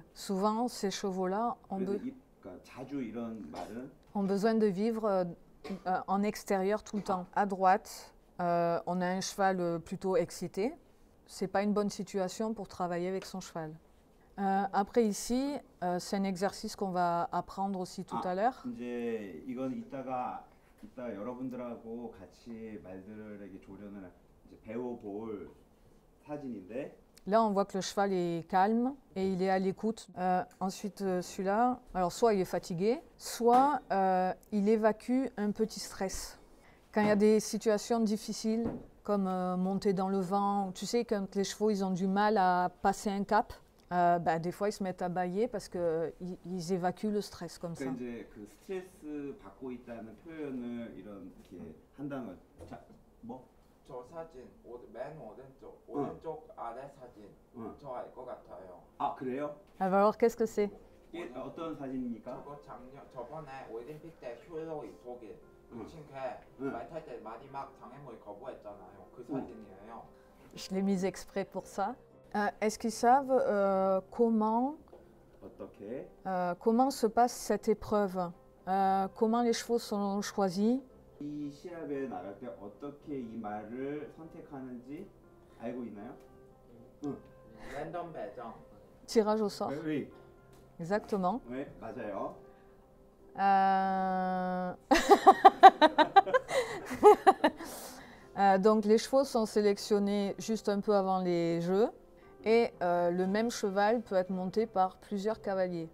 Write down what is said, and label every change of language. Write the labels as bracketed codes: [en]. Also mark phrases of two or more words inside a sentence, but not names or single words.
[fr] Souvent, ces chevaux-là ont besoin de vivre en extérieur tout le temps. À droite, on a un cheval plutôt excité. C'est pas une bonne situation pour travailler avec son cheval. Après ici, c'est un exercice qu'on va apprendre aussi tout à l'heure. [ko] 이제 이건 이따 여러분들하고 같이 말들에게 조련을 이제 배워볼 사진인데. [fr] Là, on voit que le cheval est calme et il est à l'écoute. Ensuite, celui-là, alors soit il est fatigué, soit il évacue un petit stress. Quand il y a des situations difficiles, comme monter dans le vent, tu sais, quand les chevaux ils ont du mal à passer un cap, des fois ils se mettent à bâiller parce qu'ils évacuent le stress comme ça. [ko] 이제 그 스트레스 받고 있다는 표현을 이렇게 한다는 거. 자, 뭐? 저 사진 맨 오른쪽 아래 사진 저 알 것 같아요. 그래요? [fr] Alors qu'est-ce que c'est? [ko] 어떤 사진입니까? 저거 저번에 올림픽 때 슐로 독일 말 탈 때 마지막 장애물이 거부했잖아요. 그 사진이에요. [fr] Je l'ai mise exprès pour ça. Est-ce qu'ils savent comment se passe cette épreuve? Comment les chevaux sont choisis? [ko] 이 시합에 나갈 때 어떻게 이 말을 선택하는지 알고 있나요? 랜덤 배정. [fr] Tirage au sort. Oui. Exactement. Oui, 맞아요. Donc les chevaux sont sélectionnés juste un peu avant les jeux et le même cheval peut être monté par plusieurs cavaliers.